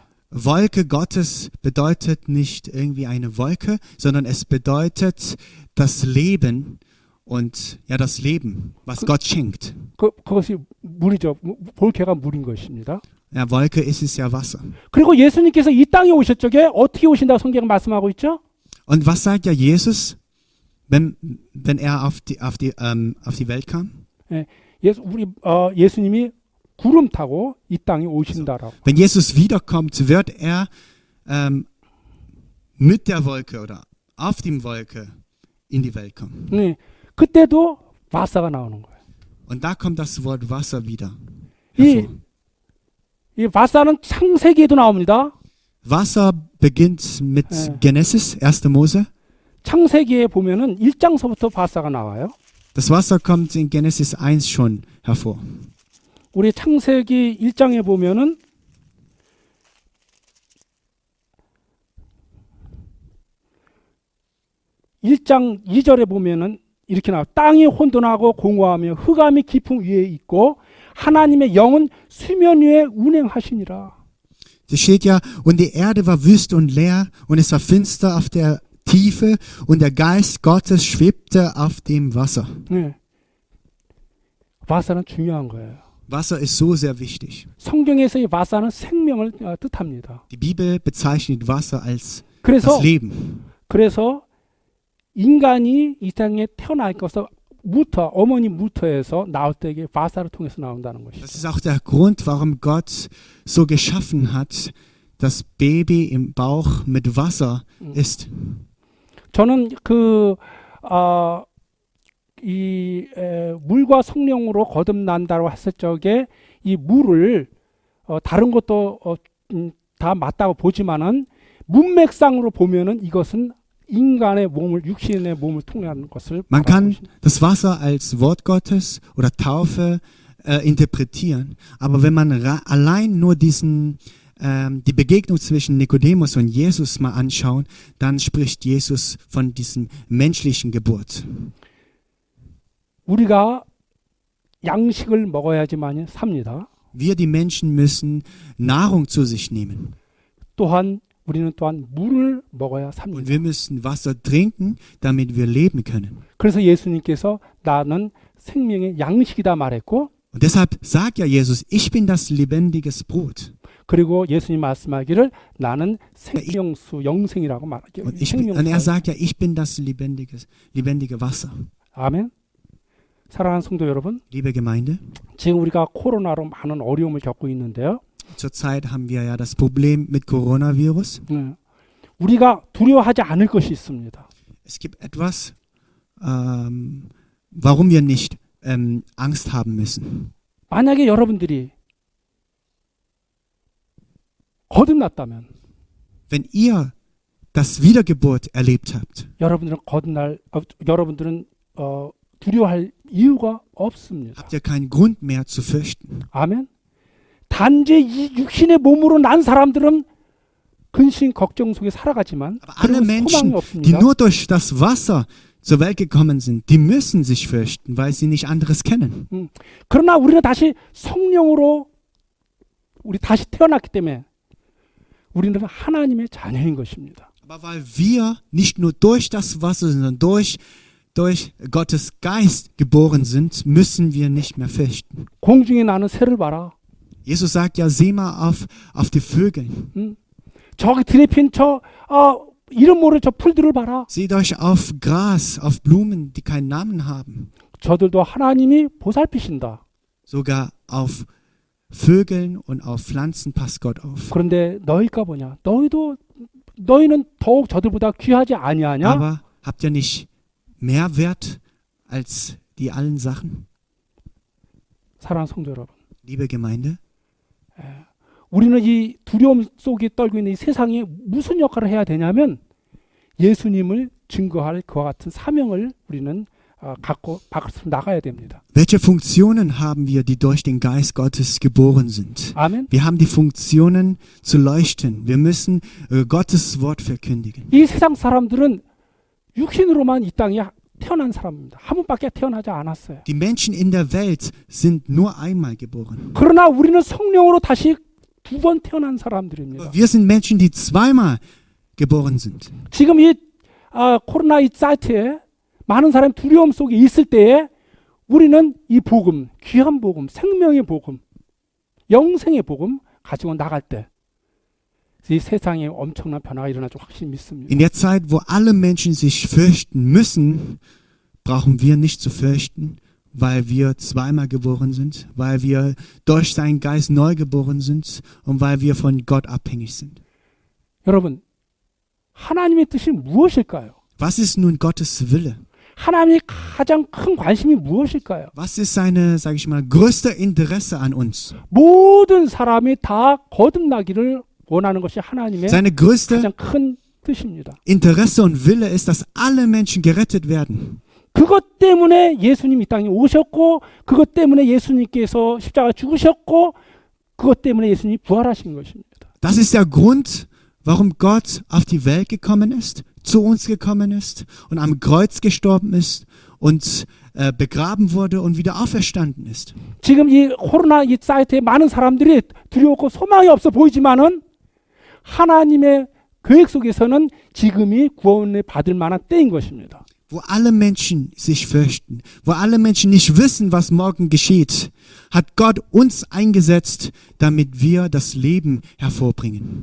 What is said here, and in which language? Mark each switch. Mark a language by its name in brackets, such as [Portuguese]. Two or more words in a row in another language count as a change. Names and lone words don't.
[German] Wolke Gottes bedeutet nicht irgendwie eine Wolke, sondern es bedeutet das Leben und ja das Leben, was Gott schenkt. [Korean] 그것이 물이죠. 볼케가 물인 것입니다. [German] Ja, Wolke ist es ja Wasser. [Korean] 그리고 예수님께서 이 땅에 오실 적에 어떻게 오신다고 성경은 말씀하고 있죠? [German] Und was sagt ja Jesus, wenn er auf die Welt kam? [Korean] 예수님이 구름 타고 이 땅에 오신다라고. [German] Wenn Jesus wiederkommt, wird er mit der Wolke oder auf dem Wolke in die Welt kommen. [Korean] 네, 그때도 바사가 나오는 거예요. [German] Und da kommt das Wort Wasser wieder [Korean] 이, [German] hervor. [Korean] 이 바사는 창세기에도 나옵니다. [German] Wasser beginnt mit Genesis, 1. Mose. [Korean] 창세기에 보면은 1장서부터 바사가 나와요. [German] Das Wasser kommt in Genesis 1 schon hervor. [Korean] 우리 창세기 1장에 보면은 (1장 2절에) 보면은 이렇게 나와. 땅이 혼돈하고 공허하며 흑암이 깊음 위에 있고 하나님의 영은 수면 위에 운행하시니라. [German] Da steht ja, und die Erde war wüst und leer und es war finster auf der Tiefe und der Geist Gottes schwebte auf dem Wasser. [Korean] 네. 바사는 중요한 거예요. [German] Wasser ist so sehr wichtig. [Korean] 성경에서의 바사는 생명을 뜻합니다. [German] Die Bibel bezeichnet Wasser als [Korean] 그래서 [German] das Leben. [Korean] 인간이 이 땅에 태어날 것은 어머니 무터에서 나올 때 이게 바사를 통해서 나온다는 것이죠. [German] Das ist auch der Grund, warum Gott so geschaffen hat, dass Baby im Bauch mit Wasser ist. [Korean] 저는 물과 성령으로 거듭난다고 했을 적에 이 물을 다른 것도 다 맞다고 보지만은 문맥상으로 보면은 이것은 인간의 몸을 육신의 몸을 통한 것을 [German] Man kann das Wasser als Wort Gottes oder Taufe interpretieren, aber wenn man allein nur die Begegnung zwischen Nikodemus und Jesus mal anschauen, dann spricht Jesus von diesem menschlichen Geburt. [Korean] 우리가 양식을 먹어야지만 삽니다. [German] Wir die Menschen müssen Nahrung zu sich nehmen. [Korean] 우리는 또한 물을 먹어야 [German] Und [Korean] 삽니다. [German] wir müssen Wasser trinken, damit wir leben können. [Korean] 그래서 예수님께서 나는 생명의 양식이다 말했고, [German] Und deshalb sagt ja Jesus, ich bin das lebendiges Brot. [Korean] 그리고 예수님 말씀하기를 나는 생명수 영생이라고 말하죠. [German] Und er sagt ja, ich bin das lebendige Wasser. [Korean] 아멘. 사랑하는 성도 여러분, [German] Liebe Gemeinde, [Korean] 지금 우리가 코로나로 많은 어려움을 겪고 있는데요. [German] zurzeit haben wir ja das Problem mit Coronavirus. [Korean] 우리가 두려워하지 않을 것이 있습니다. [German] Es gibt etwas, warum wir nicht Angst haben müssen. [Korean] 만약에 여러분들이 거듭났다면, [German] Wenn ihr das Wiedergeburt erlebt habt, [Korean] 여러분들은 두려워할 이유가 없습니다. [German] habt ihr keinen Grund mehr zu fürchten. [Korean] 아멘. 단지 이 육신의 몸으로 난 사람들은 근심 걱정 속에 살아가지만 [German] Aber alle [Korean] 그리고 [German] Menschen, [Korean] 소망이 [German] die [Korean] 없습니다. [German] nur durch das Wasser zur Welt gekommen sind, die müssen sich fürchten, weil sie nicht anderes kennen. [Korean] 그러나 우리는 다시 성령으로 우리 다시 태어났기 때문에 우리는 하나님의 자녀인 것입니다. [German] Aber weil wir nicht nur durch das Wasser, sondern durch Gottes Geist geboren sind, müssen wir nicht mehr fürchten. [Korean] 공중에 나는 새를 봐라. [German] Jesus sagt ja, seh mal auf die Vögel. [Korean] 저기 들에 핀 이름 모를 저 풀들을 봐라. [German] Seht euch auf Gras, auf Blumen, die keinen Namen haben. [Korean] 저들도 하나님이 보살피신다. [German] Sogar auf Vögeln und auf Pflanzen passt Gott auf. [Korean] 그런데 너희가 뭐냐? 너희는 더욱 저들보다 귀하지 아니하냐? [German] Aber habt ihr nicht mehr Wert als die allen Sachen? [Korean] 사랑하는 성도 여러분, [German] Liebe Gemeinde, [Korean] 우리는 이 두려움 속에 떨고 있는 이 세상에 무슨 역할을 해야 되냐면 예수님을 증거할 그와 같은 사명을 우리는 갖고 밖으로 나가야 됩니다. [German] welche Funktionen haben wir, die durch den Geist Gottes geboren sind? [Korean] 아멘. [German] Wir haben die Funktionen zu leuchten. Wir müssen Gottes Wort verkündigen. [Korean] 이 세상 사람들은 육신으로만 이 땅에 태어난 사람입니다. 한 번밖에 태어나지 않았어요. [German] Die Menschen in der Welt sind nur einmal geboren. [Korean] 그러나 우리는 성령으로 다시 2번 태어난 사람들입니다. [German] Wir sind Menschen, die zweimal geboren sind. [Korean] 지금 이 코로나 이 사이트에 많은 사람이 두려움 속에 있을 때에 우리는 이 복음, 귀한 복음, 생명의 복음, 영생의 복음 가지고 나갈 때 이 세상에 엄청난 변화가 일어날 줄 확실히 믿습니다. [German] In der Zeit, wo alle Menschen sich fürchten müssen, brauchen wir nicht zu fürchten, weil wir zweimal geboren sind, weil wir durch seinen Geist neu geboren sind und weil wir von Gott abhängig sind. [Korean] 여러분, 하나님의 뜻이 무엇일까요? [German] Was ist nun Gottes Wille? [Korean] 하나님의 가장 큰 관심이 무엇일까요? [German] Was ist seine, sage ich mal, größte Interesse an uns? [Korean] 모든 사람이 다 거듭나기를 원하는 것이 하나님의 [German] Seine größte [Korean] 가장 큰 뜻입니다. [German] Interesse und Wille ist, dass alle Menschen gerettet werden. [Korean] 그것 때문에 예수님이 이 땅에 오셨고, 그것 때문에 예수님께서 십자가 죽으셨고, 그것 때문에 예수님이 부활하신 것입니다. [German] Das ist der Grund, warum Gott auf die Welt gekommen ist, zu uns gekommen ist und am Kreuz gestorben ist und begraben wurde und wieder auferstanden ist. [Korean] 지금 이 코로나 이 사이트에 많은 사람들이 두려웠고 소망이 없어 보이지만은 하나님의 계획 속에서는 지금이 구원을 받을 만한 때인 것입니다. [German] Wo alle Menschen sich fürchten, wo alle Menschen nicht wissen, was morgen geschieht, hat Gott uns eingesetzt, damit wir das Leben hervorbringen.